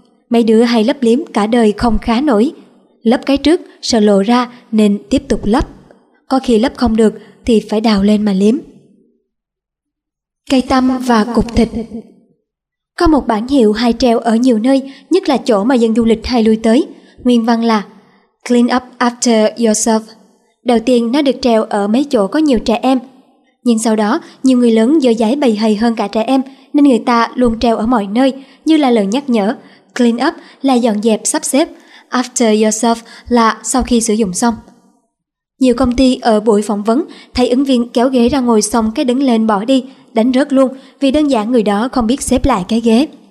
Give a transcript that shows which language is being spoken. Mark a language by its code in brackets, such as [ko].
[vi] Mấy đứa hay lấp liếm cả đời không khá nổi. Lấp cái trước sợ lộ ra nên tiếp tục lấp. Có khi lấp không được thì phải đào lên mà liếm. Cây tăm và cục thịt. Có một bản hiệu hay treo ở nhiều nơi, nhất là chỗ mà dân du lịch hay lui tới. Nguyên văn là [en] Clean up after yourself. [vi] Đầu tiên nó được treo ở mấy chỗ có nhiều trẻ em. Nhưng sau đó, nhiều người lớn dơ dãi bầy hầy hơn cả trẻ em, nên người ta luôn treo ở mọi nơi, như là lời nhắc nhở. [en] Clean up [vi] là dọn dẹp, sắp xếp. [en] After yourself [vi] là sau khi sử dụng xong. Nhiều công ty ở buổi phỏng vấn thấy ứng viên kéo ghế ra ngồi xong cái đứng lên bỏ đi, đánh rớt luôn vì đơn giản người đó không biết xếp lại cái ghế.